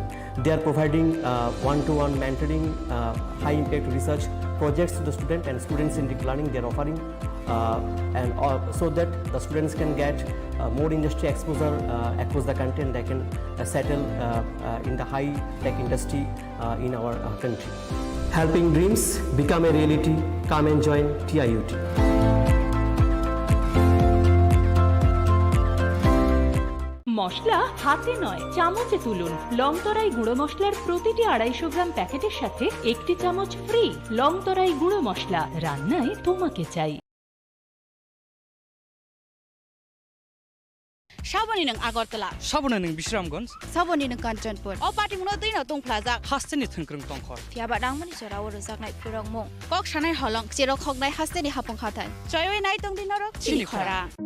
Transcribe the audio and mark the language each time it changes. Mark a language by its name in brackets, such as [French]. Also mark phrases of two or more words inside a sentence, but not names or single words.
[English] They are providing one-to-one mentoring, high-impact research projects to the student, and student-centric learning they are offering, so that the students can get more industry exposure across the country, and they can settle in the high-tech industry in our country. Helping dreams become a reality. Come and join TIUT. [Bangla] মশলা হাতে নয় চামচে তুলুন। লং তরাই গুঁড়ো মশলার প্রতিটি 250 গ্রাম প্যাকেটের সাথে একটি চামচ ফ্রি। লং তরাই গুঁড়ো মশলা, রান্নায় তোমাকে চাই। [Kok Borok] সাবনি নং আগরতলা, সাবনি নং বিশ্রামগঞ্জ, সাবনি নং কাঞ্চনপুর, অ পাটিমুনো দুইনাव दंफ्लाजाक हास्टेनि थोंख्रों तंखर फियाबा दांमनि जराव रोजाकनाय फोरोंमुं कक सानाय हलं जेराव खगनाय हास्टेनि हाफुं खाथाय जयवे नाय तंदिनरक चिनि खरां।